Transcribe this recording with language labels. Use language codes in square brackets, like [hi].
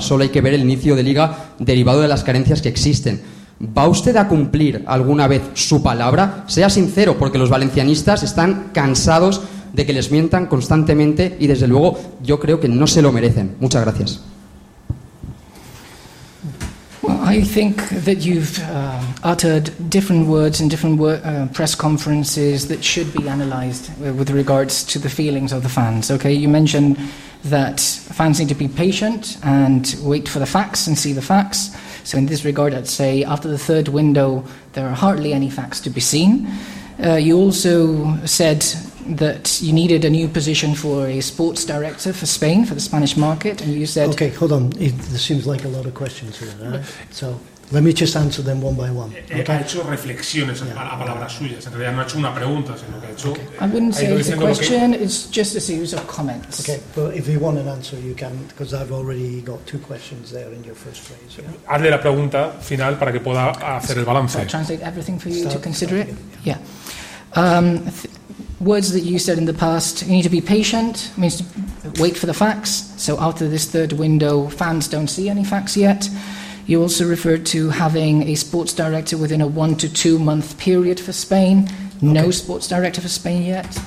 [es] Solo hay que ver el inicio de liga derivado de las carencias que existen. ¿Va usted a cumplir alguna vez su palabra? Sea sincero, porque los valencianistas están cansados de que les mientan constantemente y desde luego yo creo que no se lo merecen. Muchas gracias. [en] I think that you've uttered different words in different press conferences that should be analysed with regards to the feelings of the fans. Okay, you mentioned that fans need to be patient and wait for the facts and see the facts. So in this regard, I'd say after the third window, there are hardly any facts to be seen. You also said that you needed a new position for a sports director for Spain, for the Spanish market, and you said... Okay, hold on. There seems like a lot of questions here, right? So let me just answer them one by one. Okay? [es] Ha hecho reflexiones a palabras suyas. En realidad no ha hecho una pregunta, sino que ha hecho... [en] Okay. I wouldn't say it's a question, it's just a series of comments. Okay, but if you want an answer, you can, because I've already got two questions there in your first phrase. Yeah? [es] Hazle la pregunta final para que pueda hacer el balance. [en] I'll translate everything for you to consider it. Yeah. Words that you said in the past, you need to be patient, means to wait for the facts. So after this third window, fans don't see any facts yet. You also referred to having a sports director within a 1 to 2 month period for Spain. Okay. No sports director for Spain yet.